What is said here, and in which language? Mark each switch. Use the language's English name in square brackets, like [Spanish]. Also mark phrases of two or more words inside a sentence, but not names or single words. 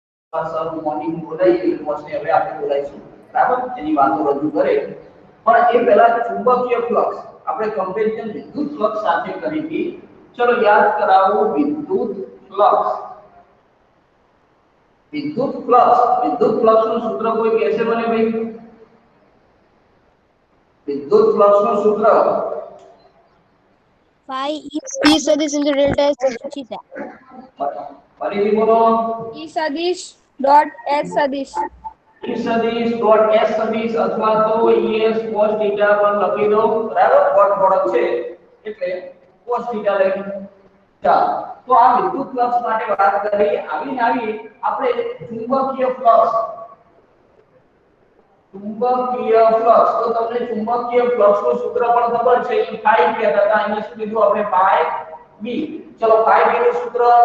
[English] sir morning [Gujarati] બોલાવી મોસ્ટલી હવે આપણે બોલાવીશું બરાબર એની વાતો રજૂ કરે પણ એ પહેલા ચુંબકીય ફ્લક્સ આપણે કમ્પેરિઝન વિદ્યુત ફ્લક્સ સાથે કરી હતી ચલો યાદ કરાવો વિદ્યુત ફ્લક્સ નું સૂત્ર કોઈ કહેશે મને ભાઈ વિદ્યુત ફ્લક્સ નું સૂત્ર [English] phi E sadish into delta S theta. [Gujarati] ફરીથી બોલો [English] E sadish dot S sadish. [Gujarati] E સદિશ ડોટ S સદિશ અથવા તો ES cos θ પણ લખી દો બરાબર [English] dot product [Gujarati] છે એટલે cos θ લઈ ચાલો તો આ વિદ્યુત ફ્લક્સ માટે વાત કરી આવી આપણે ચુંબકીય ફ્લક્સ તો તમને ચુંબકીય ફ્લક્સ નું સૂત્ર પણ ખબર છે કે phi કહેતા હતા અહીંયા શું કીધું આપણે phi b ચલો phi b નું સૂત્ર